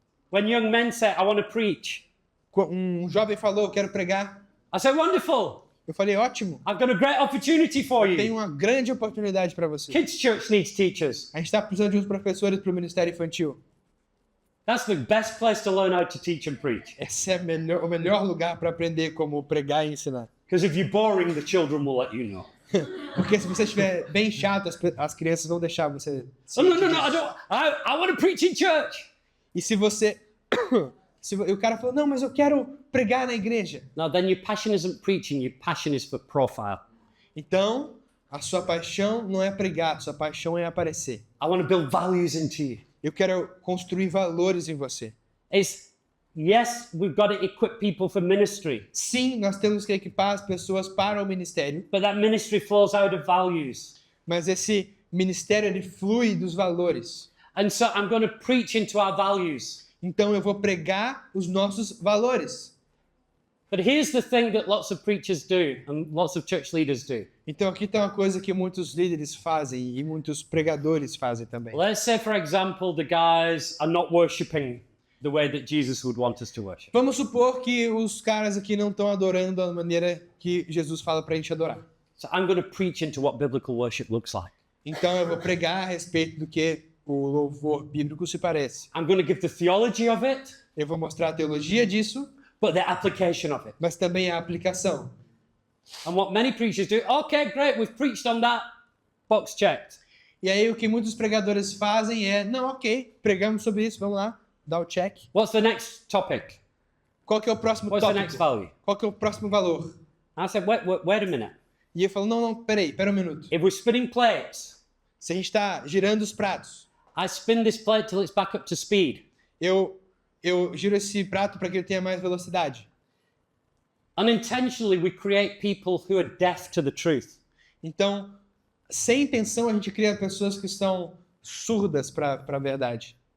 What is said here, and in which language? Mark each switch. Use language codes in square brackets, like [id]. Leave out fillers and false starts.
[en] When young men say, I want to preach, [pt] Um jovem falou, eu quero pregar. [en] I say, wonderful. [pt] Eu falei, ótimo. [en] I've got a great opportunity for [pt] Tem [en] you. [pt] uma grande oportunidade para você. [en] Kids Church needs teachers. [pt] A gente está precisando de uns professores para o Ministério Infantil. [en] That's the best place to learn how to teach and preach. [pt] Esse é o melhor lugar para aprender como pregar e ensinar. [en] Because if you're boring, the children will let you know. [pt] Porque se você estiver bem chato, as crianças vão deixar você. [en] Oh, no, I don't. I want to preach in church. [pt] E se você. E o cara falou, não, mas eu quero pregar na igreja. [en] No, then your passion isn't preaching, your passion is for profile. [pt] Então, a sua paixão não é pregar, sua paixão é aparecer. [en] I want to build values into you. [pt] Eu quero construir valores em você. [en] It's, yes, we've got to equip people for ministry, [pt] Sim, nós temos que equipar as pessoas para o ministério, [en] but that ministry flows out of values. [pt] mas esse ministério ele flui dos valores. [en] And so I'm going to preach into our values. [pt] Então eu vou pregar os nossos valores. [en] But here's the thing that lots of preachers do and lots of church leaders do. [pt] Então aqui tem uma coisa que muitos líderes fazem e muitos pregadores fazem também. [en] Let's say, for example, the guys are not worshiping the way that Jesus would want us to worship. [pt] Vamos supor que os caras aqui não estão adorando da maneira que Jesus fala para a gente adorar. [en] So I'm going to preach into what biblical worship looks like. [pt] Então eu vou pregar a respeito do que o louvor bíblico se parece. [en] I'm going to give the theology of it, [pt] Eu vou mostrar a teologia disso, [en] but the application of it. [pt] mas também a aplicação. [en] And what many preachers do, okay, great, we've preached on that, box checked. [pt] E aí o que muitos pregadores fazem é, não, ok, pregamos sobre isso, vamos lá, dá o check. [en] What's the next topic? [pt] Qual que é o próximo [en] What's the next [pt] tópico? [en] value? [pt] Qual que é o próximo valor? [en] I said, wait a minute. [pt] E eu falo, não, pera um minuto. [en] If we're spinning plates, [pt] Se a gente está girando os pratos, [en] I spin this plate till it's back up to speed. [pt] eu giro esse prato para que ele tenha mais velocidade. [en] Unintentionally, we create people who are deaf to the truth. [pt] Então, sem intenção, a gente cria pessoas que estão surdas para a verdade.